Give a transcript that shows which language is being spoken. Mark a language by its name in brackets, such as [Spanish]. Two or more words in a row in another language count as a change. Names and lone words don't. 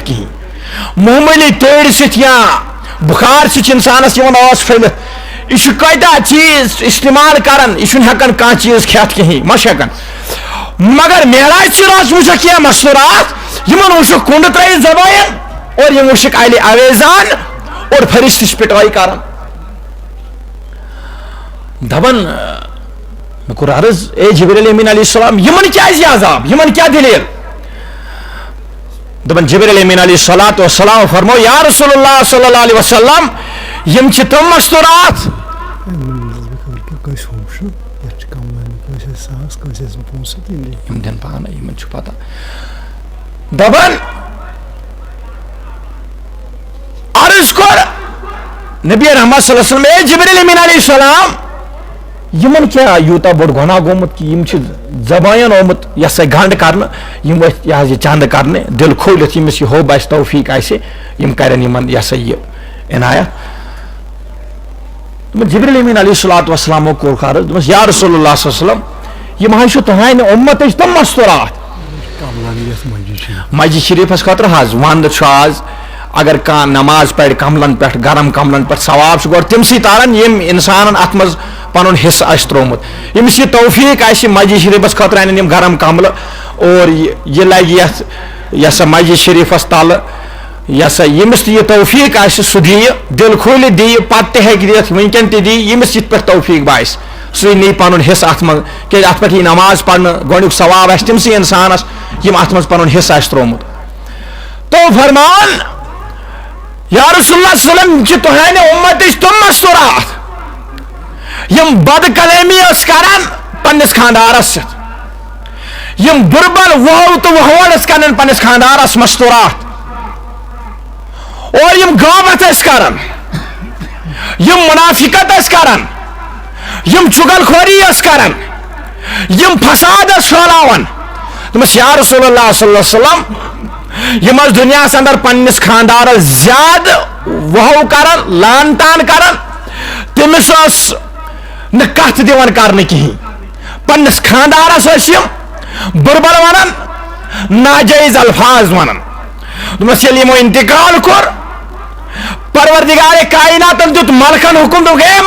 [Kashmiri] کِہیٖنۍ معموٗلی تۭرِ سۭتۍ یا بُخار سۭتۍ چھِ انسانس یِوان ٲس پھٔلِتھ یہِ چھُ کۭتیاہ چیز استعمال کران یہِ چھُنہٕ ہٮ۪کان کانٛہہ چیز کھٮ۪تھ کِہیٖنۍ ما چھُ ہٮ۪کان مگر معراج چہِ رٲژ وٕچھکھ کینٛہہ مستوٗرات یمن وٕچھکھ کُنڈ ترٲیِتھ زبانن اور یِم وٕچھکھ الہِ اویزان اور فرشتہٕ چھِ پِٹٲے کران دپان مےٚ کوٚر عرض اے جبریل امین [Arabic] علیہ السلام [Kashmiri] یمن کیازِ یہِ عذاب یمن کیٛاہ دلیٖل دپان جبریل امین [Arabic] علیہ الصلوۃ والسلام [Kashmiri] فرمو [Arabic] یا رسول اللہ صلی اللہ علیہ وسلم [Kashmiri] یم چھِ تِم مستوٗرات یم دِن پانے یمن چھُ پتہ دپان عرض کوٚر نبی رحمت [Arabic] صلی اللہ علیہ وسلم [Kashmiri] اے جبریل امین [Arabic] علیہ السلام [Kashmiri] یمن کیا یوٗتاہ بوٚڑ گۄناہ گوٚمُت کہ یم چھِ زبانن آمُت یہِ ہسا گنڈ کرنہٕ یم ؤتھۍ یہِ حظ یہِ چند کرنہِ دل کھوٗلِتھ ییٚمِس یہِ ہوٚب آسہِ توفیٖق آسہِ یم کرن یمن یہِ ہسا یہِ عنایت جبریل امین [Arabic] علیہ الصلوۃ والسلامو [Kashmiri] کوٚر عرض دوٚپمَس [Arabic] یا رسول اللہ صلی اللہ علیہ وسلم [Kashmiri] یم حظ چھُ تُہنٛدِ اُمتٕچ تِم مستوٗرات مسجد شریفس خٲطرٕ حظ ونٛدٕ چھُ آز اگر کانٛہہ نماز پرِ کملن پٮ۪ٹھ گرم کملن پٮ۪ٹھ ثواب چھُ گۄڈٕ تِمسٕے تاران یم انسانن اتھ منٛز پنُن حصہٕ آسہِ تروومُت ییٚمِس یہِ توفیٖق آسہِ مسجد شریفس خٲطرٕ انن یم گرم کملہٕ اور یہِ لگہِ یتھ یہِ ہسا مسجد شریفس تلہٕ یہِ ہسا ییٚمِس تہِ یہِ توفیٖق آسہِ سُہ دِیہِ دل کھوٗلِتھ دِیہِ پتہٕ تہِ ہیٚکہِ دِتھ وٕنکٮ۪ن تہِ دِیہِ ییٚمِس یِتھ پٲٹھۍ توفیٖق باسہِ سُے نی پنُن حصہٕ اتھ منٛز کیازِ اتھ پٮ۪ٹھ یی نماز پرنہٕ گۄڈنیُک ثواب آسہِ تٔمسٕے انسانس یم اتھ منٛز پنُن حصہٕ آسہِ تروومُت تو فرمان [Arabic] یا رسول اللہ صلی اللہ علیہ وسلم [Kashmiri] چھِ تُہنٛدِ اُمتٕچ تِم مستوٗرات یم بد کلٲمی ٲس کران پننس خاندارس سۭتۍ یم بُربل وۄہو تہٕ وۄہوڑ ٲسۍ کران پننس خاندارس مستوٗرات اور یم غٲبت ٲسۍ کران یم منافقت ٲسۍ کران یم چُگل خوری ٲسۍ کران یم فساد ٲسۍ پھٲلاوان دوٚپمَس [Arabic] یا رسول اللہ صلی اللہ علیہ وسلم [Kashmiri] یم ٲسۍ دُنیاہس اندر پننس خاندارس زیادٕ وۄہو کران لان تان کران تٔمِس ٲس نہٕ کتھ دِوان کرنہٕ کِہیٖنۍ پننس خاندارس ٲسۍ یم بُربل ونان ناجٲیز الفاظ ونان دوٚپمَس ییٚلہِ یمو انتقال کوٚر پروردگارے کائناتن دیُت ملکن حکم دوٚپُکھ اے